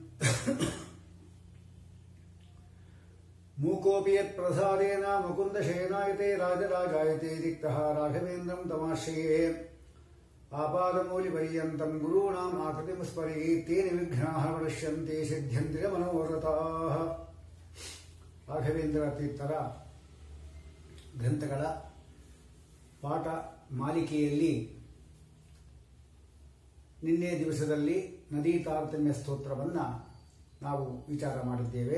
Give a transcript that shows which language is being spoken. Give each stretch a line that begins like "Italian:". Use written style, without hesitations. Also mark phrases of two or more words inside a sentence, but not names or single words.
Sanskrit: मूकोऽपि यत्प्रसादेन मुकुन्दशयनायते राजराजायते रिक्तः राघवेन्द्रं तमाश्रये आपादमूलिपर्यन्तं गुरूणाम् आकृतिं स्मरेत् तेन विघ्नाः प्रणश्यन्ते सिद्ध्यन्ति च मनोरथाः।
Kannada: ರಾಘವೇಂದ್ರ ತೀರ್ಥರ ಗ್ರಂಥಗಳ ಪಾಠ ಮಾಲಿಕೆಯಲ್ಲಿ ನಿನ್ನೆ ದಿವಸದಲ್ಲಿ ನದೀ ತಾರತಮ್ಯ ಸ್ತೋತ್ರವನ್ನು ನಾವು ವಿಚಾರ ಮಾಡಿದ್ದೇವೆ.